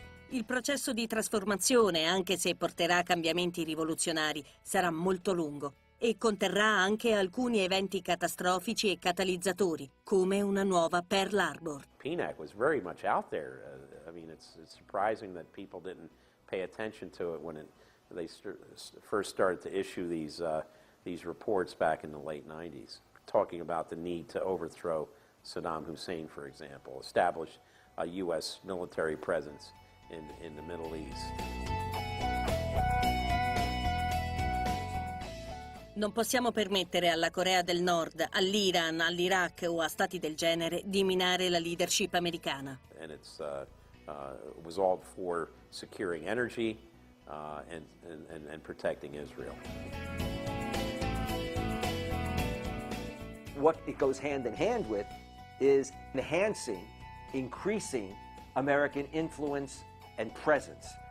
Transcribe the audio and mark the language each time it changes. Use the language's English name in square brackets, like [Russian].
[Italian] Il processo di trasformazione, anche se porterà a cambiamenti rivoluzionari, sarà molto lungo e conterrà anche alcuni eventi catastrofici e catalizzatori, come una nuova Pearl Harbor. [English] PNAC was very much out there. I mean, it's surprising that people didn't pay attention to it when they first started to issue these reports back in the late 90s, talking about the need to overthrow Saddam Hussein, for example, establish a U.S. military presence in the Middle East. [Italian] Non possiamo permettere alla Corea del Nord, all'Iran, all'Iraq o a stati del genere di minare la leadership americana. [English] And it was all for securing energy and protecting Israel. What it goes hand in hand with is enhancing, increasing American influence and presence.